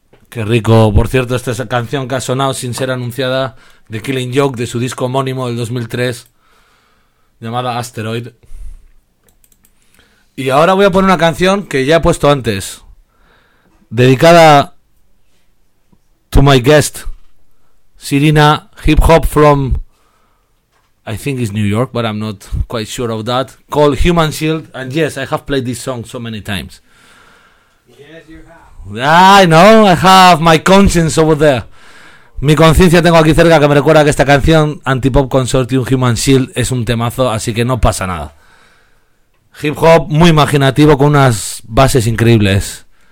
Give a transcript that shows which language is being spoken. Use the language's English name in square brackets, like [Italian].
[Spanish] Qué rico, por cierto, esta canción que ha sonado sin ser anunciada, de Killing Joke, de su disco homónimo del 2003, llamada Asteroid. Y ahora voy a poner una canción que ya he puesto antes, dedicada [English] to my guest, Sirina, hip hop from, I think it's New York, but I'm not quite sure of that, called Human Shield, and yes, I have played this song so many times. I know, I have my conscience over there. [Spanish] Mi conciencia tengo aquí cerca, que me recuerda que esta canción, Antipop Consortium Human Shield, es un temazo, así que no pasa nada. Hip hop muy imaginativo, con unas bases increíbles.